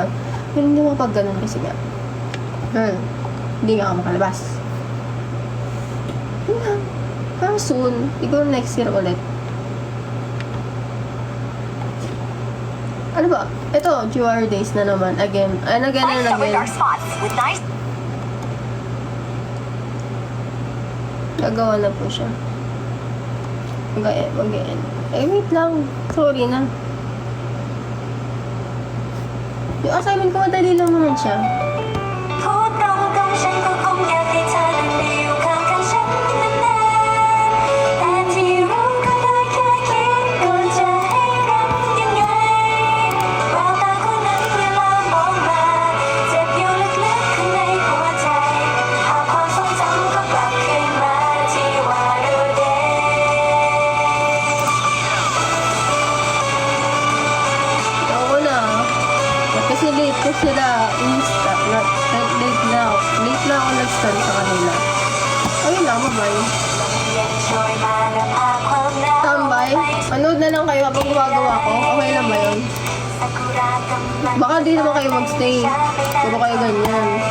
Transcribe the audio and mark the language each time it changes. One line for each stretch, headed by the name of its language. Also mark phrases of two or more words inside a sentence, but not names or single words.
Filipino: Pero hindi mo pag ganun kasi nga. Girl, hindi nga ako makalabas. Yun lang. Pero soon, siguro
English: next year
Filipino: ulit. Ano ba? Ito, QR days na naman.
English: Again, and again. Spots with nice
Filipino: Gagawa na po siya. Mag-end. Eh, wait lang. Sorry na. Yung assignment ko, madali lang naman siya.
Thai: พูดตรงๆฉันก็คงอยากให้เธอนั้นได้อยู่ข้างๆฉันนานๆแต่ที่รู้ก็ได้แค่คิดก่อนจะให้รับยังไงแววตาคนนั้นเวลามองมาเจ็บอยู่ลึกๆข้างในหัวใจหากความทรงจำก็กลับคืนมาที่ว่าเราเด็ก
Filipino: Ako na. Kasi late ko sila late na ako nag-start sa kanila. Ayun lang, bye-bye.
Thai: Enjoy มาและพาความหนาว
Filipino: Tambay. Manood na lang kayo habang gumagawa ko. Okay lang ba yun?
Thai: ซากุระกำลัง
Filipino: Baka di naman kayo magstay. Puro kayo ganyan.